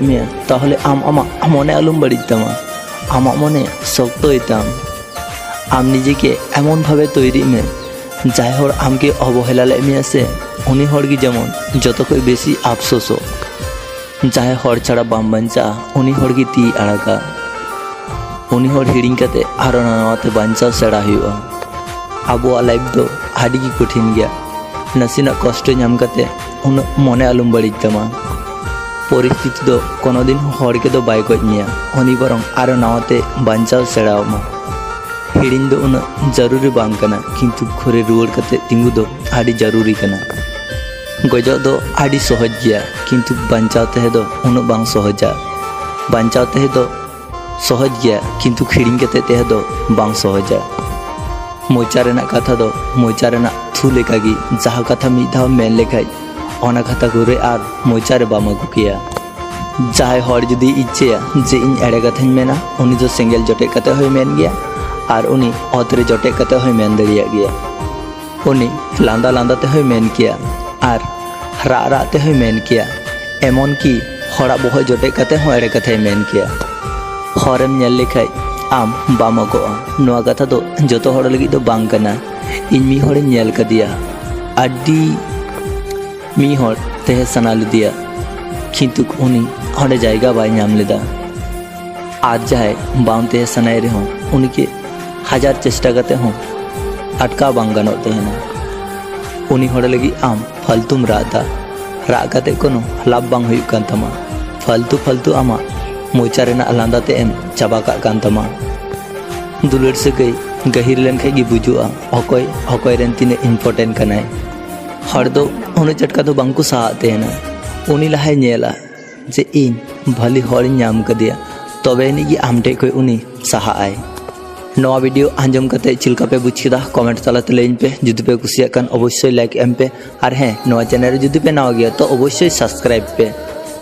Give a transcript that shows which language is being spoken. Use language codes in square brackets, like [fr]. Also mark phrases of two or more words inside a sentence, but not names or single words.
[sat] मेया ताहले आम आमा मने आलुम बड़ी तमा आमा मने शक्तोय ताम आम निजे के एमन भावे तैरी में जहाय हड़ आम के अवहेला ले मेया से उनी हड़ गी जेमन जतो खय बेसी आफसोसो जहाय हड़ छाड़ा बाम बांचा उनी हड़ गी ती आड़ाका उनी हड़ हिड़िंग कते आरो नावाते बांचा सेड़ा हुआ आबो लाइफ दो आडी गी कठिन गया नसीना कष्ट नाम कते उन मने आलुम बड़ी तमा परिस्थिति दो कोनो दिन हड़ के दो बाय गज मेया उनी बरং आरो नावाते बांचा सेड़ाव मा हिड़िंग दो उन जरूरी बांग कना किंतु घरे रुवाड़ कते तिंगु दो आडी जरूरी कना गजो दो आडी सहज गया किंतु बांचाव ते दो उन बांग सहजा बांचाव ते दो सहज गया किंतु खिड़िंग कते तहे दो बांग सहजा मोचा रेना कथा दो मोचा रेना थू लेकागी जहाँ कथा मिद धाव मेन लेखाय ओना कथा घुरे आर मोचा रे बाम आगु किया जहाय हर जुदी इच्छेया जे इन एड़े कथाñ मेना उनी दो सेंगेल जटे कते होय मेन गया आर उनी ओतरे जटे कते होय मेन दरिया गया उनी लांदा लांदा ते होय मेन किया आर रा रा ते होय मेन किया एमन की हड़ा बहो जटे कते होय एड़े कथाय मेन किया हरेम नेल लेखाय आम बाम आगोआ नोआ कथा दो जतो हड़ लगी दो बांग कना इन मी हड़े नेल कदिया आडी मी हड़ तेहे सना लदिया किंतु उनी हड़े जायगा बाय नाम लेदा आज जाए बाम तेहे सनाय रे हों उनी के हजार चेष्टा करते हों अटका बांग गानो तेहना उनी हड़े लगी आम फालतुम रादा रा कते कोनो लाभ बांग हुयुग कान तमा फालतू फालतू आमा मोचा रेना लांदा ते एम चाबा काग कान तमा दुलर से गई गहिर लेन खाय गी बुजुआ अकोय अकोय रेन तिने इम्पोर्टेंट कनाय हड़ दो उनी चटका दो बांग को साहा तेहना उनी लहाय नेला जे इन भली हड़ी नाम कदिया तबे नि आम ठे खय उनी साहा आय नवा वीडियो आंजम कते चिलका पे बुझ केदा कमेंट तालाते लैन पे जुदी पे कुसिया कान अवश्य लाइक एम पे और हें नवा चैनल जुदी पे नवा गया तो अवश्य सब्सक्राइब पे।